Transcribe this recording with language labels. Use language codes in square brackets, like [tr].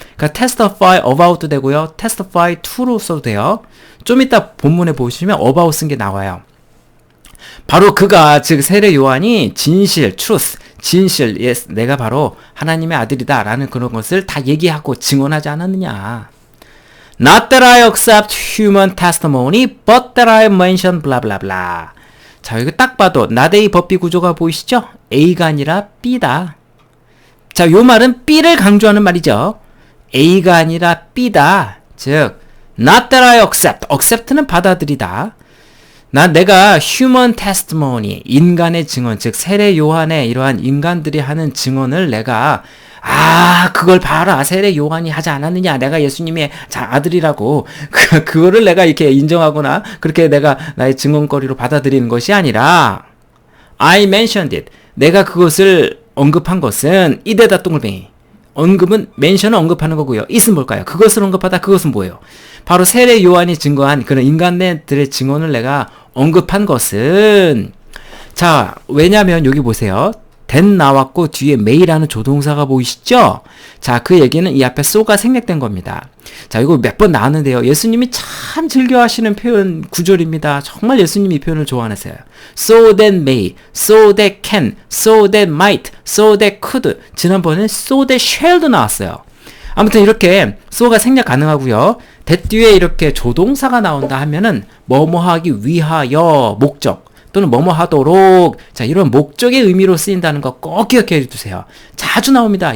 [ko] 그러니까 [en] testify about [ko] 도 되고요. [en] testify to [ko] 로 써도 돼요. 좀 이따 본문에 보시면 about 쓴 게 나와요. 바로 그가, 즉 세례 요한이 진실, truth, 진실, yes, 내가 바로 하나님의 아들이다 라는 그런 것을 다 얘기하고 증언하지 않았느냐. [en] Not that I accept human testimony, but that I mention blah blah blah. [ko] 자, 여기 딱 봐도 not A 법비 구조가 보이시죠? A가 아니라 B다. 자, 요 말은 B를 강조하는 말이죠. A가 아니라 B다. 즉, not that I accept는 받아들이다. 내가 human testimony, 인간의 증언, 즉 세례 요한의 이러한 인간들이 하는 증언을 내가 그걸 봐라. 세례 요한이 하지 않았느냐. 내가 예수님의 아들이라고. 그거를 내가 이렇게 인정하거나 그렇게 내가 나의 증언거리로 받아들이는 것이 아니라 [en] I mentioned it. [ko] 내가 그것을 언급한 것은 이데다 동글뱅이. 언급은 mention은 언급하는 거고요. it은 뭘까요? 그것을 언급하다. 그것은 뭐예요? 바로 세례 요한이 증거한 그런 인간들의 증언을 내가 언급한 것은, 자, 왜냐면 여기 보세요. then 나왔고 뒤에 may라는 조동사가 보이시죠? 자, 그 얘기는 이 앞에 so가 생략된 겁니다. 자, 이거 몇 번 나왔는데요. 예수님이 참 즐겨 하시는 표현 구절입니다. 정말 예수님이 이 표현을 좋아하세요. [en] So that may, so that can, so that might, so that could. [ko] 지난번에 so that shall도 나왔어요. 아무튼 이렇게 so가 생략 가능하고요. that 뒤에 이렇게 조동사가 나온다 하면은 뭐뭐 하기 위하여 목적 또는 뭐뭐 하도록, 자, 이런 목적의 의미로 쓰인다는 거 꼭 기억해 두세요. 자주 나옵니다.